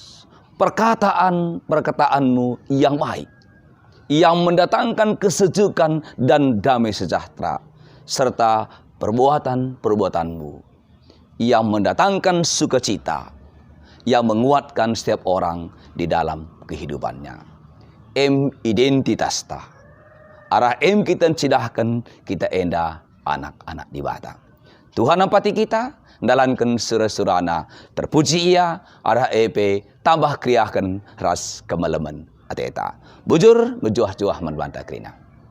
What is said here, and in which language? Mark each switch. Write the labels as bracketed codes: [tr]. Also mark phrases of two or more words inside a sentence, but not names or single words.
[id] perkataanmu yang baik, yang mendatangkan kesejukan dan damai sejahtera, serta perbuatan-perbuatanmu yang mendatangkan sukacita, yang menguatkan setiap orang di dalam kehidupannya. [btx] Identitas ta. Arah kita cidahkan kita enda anak-anak di batang. Tuhan ampati kita, dalankan surah-surana, terpuji ia, arah tambah kriahkan ras kemalaman ateta. Bujur, ngejuah-juah menbantah kerina.